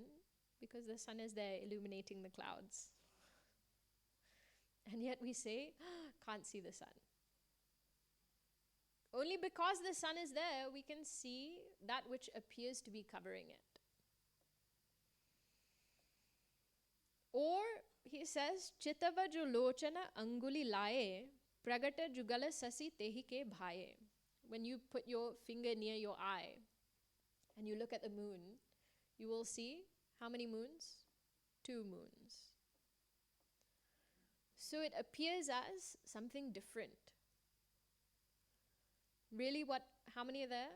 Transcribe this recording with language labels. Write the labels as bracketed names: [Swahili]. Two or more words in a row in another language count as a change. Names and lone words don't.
[English] Because the sun is there illuminating the clouds. And yet we say, can't see the sun. Only because the sun is there, we can see that which appears to be covering it. Or, he says, [Awadhi] चितव जो लोचन अंगुलि लाये, प्रगट जुगल ससि तेहि के भाये. [English] When you put your finger near your eye and you look at the moon, you will see how many moons? 2 moons. So it appears as something different. Really, how many are there?